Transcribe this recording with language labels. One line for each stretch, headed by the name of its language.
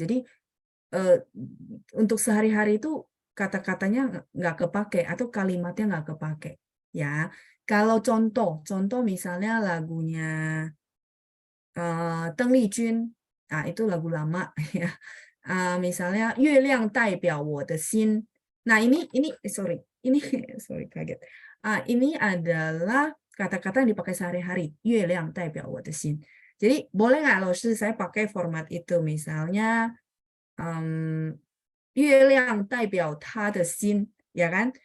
Indonesian: Jadi untuk sehari-hari itu kata-katanya nggak kepake atau kalimatnya nggak kepake. Ya, kalau contoh misalnya lagunya Deng Lijun, nah itu lagu lama ya.
Chinese: Misalnya 月亮代表我的心.
Indonesian: Nah sorry, ini sorry kaget. Ini adalah kata-kata yang dipakai sehari-hari.
Chinese: 月亮代表我的心.
Indonesian: Jadi boleh nggak loh saya pakai format itu misalnya
Chinese: 月亮代表他的心,
Indonesian: ya kan?